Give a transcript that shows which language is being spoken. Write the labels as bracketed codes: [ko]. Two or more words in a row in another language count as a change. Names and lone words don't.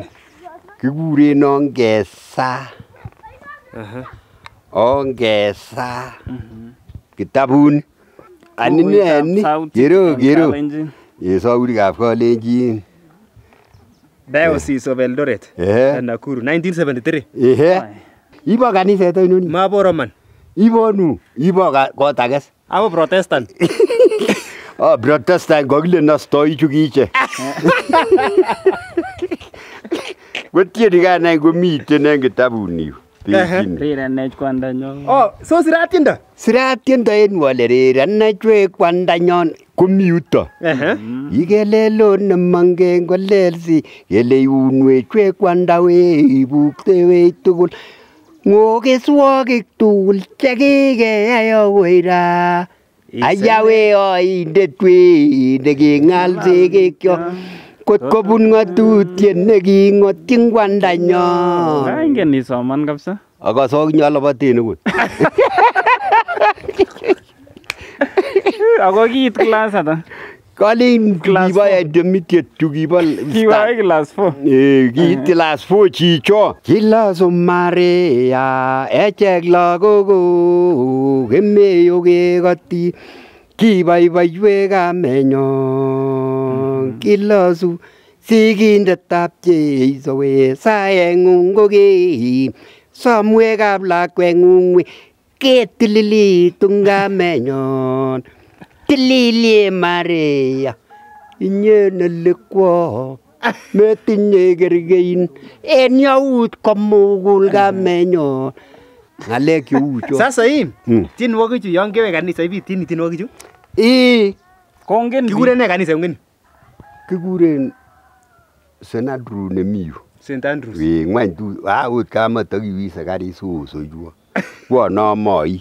[kln] Kikuren Ongesa. Ongesa. Kitabuni. Anine ni. Kero. Sautikab Kalenjin. Diocese of Eldoret. Nakuru 1973. Ibo kaniset ainon? Mabo Roman. Ibonu. Ibo kot akes. Abo Protestant. Protestant kokile nastoi chukiche. Kotieni kanai komiten en kitabuni yu. Rirenech kwandanyon. So siratiendo? Siratiendo en wale rirenech kwandanyon komi yuto. Ikelelon nemongen kolelsi kele iunwech kwandawech buktewech tugul. Ng'okeswokik tugul chekikeyai akoi ra. Ayawe oindet wei neking'al sekekyok. Kot kobun ng'atutiet neking'otyin kwandanyon. Ingen isoman kabisa. Akosok nyoloboten okot. Ako kiit class ata? Kalin kibo intermediate chu kibo class 4. Kiit class 4 chicho. Kilosomare echek lagok kemeyo kekoti kiboiboiwek kamenyon kilosu sigindetab Jeiso we saeng'ung kokeib somwekab lakweng'ung ketililitu kamenyon tililie Maria inye nelikwo metinye kerkein en yaut komugul kamenyon. Ng'alek cheu cho. [sw] Sasa hii [kln] tienwogik chu yon kewe kanisa ibitini tienwogik chu? Kongen kikuren ne kanisa ng'en? Kikuren St. Andrew nemi yu. St. Andrews. Ng'wany tu akot kamatakiwise karit sosoiwo. Bwono moi.